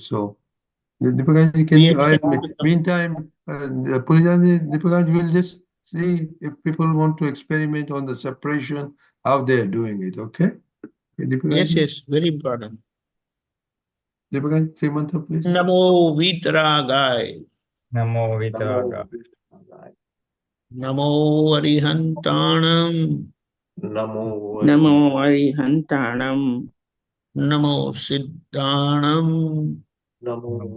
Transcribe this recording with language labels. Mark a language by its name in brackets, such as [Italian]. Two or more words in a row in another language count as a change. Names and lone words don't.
[English] So, Deepakanandji, can We you? expect- Meantime, Deepakanandji will just see if people want to experiment on the separation, how they are doing it. Okay. Yes, yes, very important. Deepakanandji, 3 months, please. [Prakrit languages] Namo Vitragaya. Namo Vitraga. Namo Arihantanam. Namo. Namo Arihantanam. Namo Siddhanam. Namo.